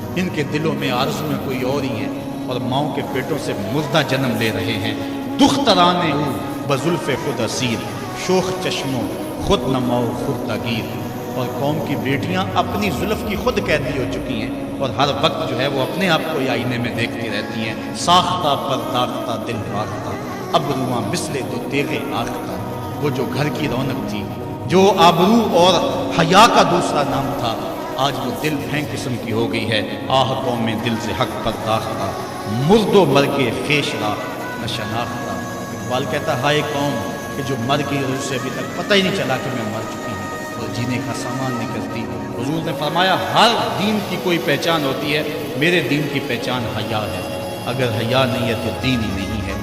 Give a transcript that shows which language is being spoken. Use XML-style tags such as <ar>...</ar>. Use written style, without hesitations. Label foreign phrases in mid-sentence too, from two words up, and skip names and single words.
<ur>ان کے دلوں میں آرزو میں کوئی اور ہی ہے، اور ماؤں کے پیٹوں سے مردہ جنم لے رہے ہیں۔</ur> <fa>دختران او بزلف خود اسیر، شوخ چشموں خود نماؤ خود تغیر۔</fa> <ur>اور قوم کی بیٹیاں اپنی زلف کی خود قیدی ہو چکی ہیں، اور ہر وقت جو ہے وہ اپنے آپ کو آئینے میں دیکھتی رہتی ہیں۔</ur> <fa>ساختہ پرداختہ دل باختہ، اب رواں مثل دو تیغ آختہ۔</fa> <ur>وہ جو گھر کی رونق تھی، جو آبرو اور حیا کا دوسرا نام تھا، آج وہ دل پھینک قسم کی ہو گئی ہے۔</ur> <fa>آہ قوم میں دل سے حق پرداختہ، مرد و مرگے خیش را نہ شناختہ۔</fa> <ur>اقبال کہتا ہے ہائے قوم کہ جو مر گئی اور اسے ابھی تک پتہ ہی نہیں چلا کہ میں مر چکی ہوں اور جینے کا سامان نہیں کرتی۔ حضور نے فرمایا ہر دین کی کوئی پہچان ہوتی ہے، میرے دین کی پہچان حیا ہے، اگر حیا نہیں ہے تو دین ہی نہیں ہے۔</ur>